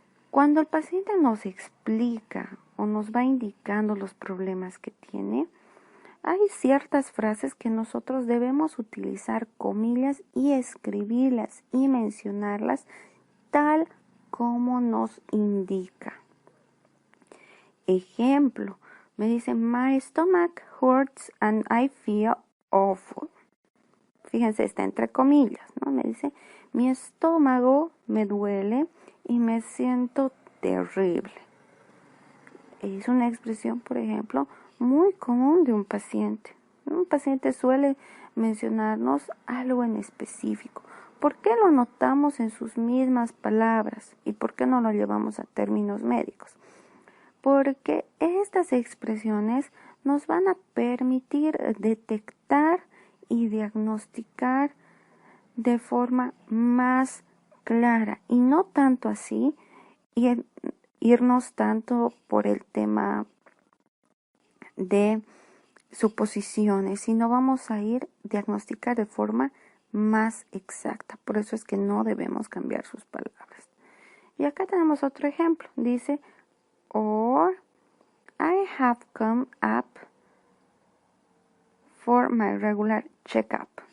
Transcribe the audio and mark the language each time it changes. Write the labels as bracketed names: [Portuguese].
[Spanish] Cuando el paciente nos explica o nos va indicando los problemas que tiene, hay ciertas frases que nosotros debemos utilizar comillas y escribirlas y mencionarlas tal como nos indica. Ejemplo, me dice, [English] my stomach hurts and I feel awful. [Spanish] Fíjense, está entre comillas, ¿no? Me dice, mi estómago me duele y me siento terrible. Es una expresión, por ejemplo, muy común de un paciente. Un paciente suele mencionarnos algo en específico. ¿Por qué lo notamos en sus mismas palabras? ¿Y por qué no lo llevamos a términos médicos? Porque estas expresiones nos van a permitir detectar y diagnosticar de forma más clara y no tanto así irnos tanto por el tema de suposiciones, sino vamos a ir diagnosticar de forma más exacta. Por eso es que no debemos cambiar sus palabras. Y acá tenemos otro ejemplo. Dice, [English] or I have come up for my regular checkup.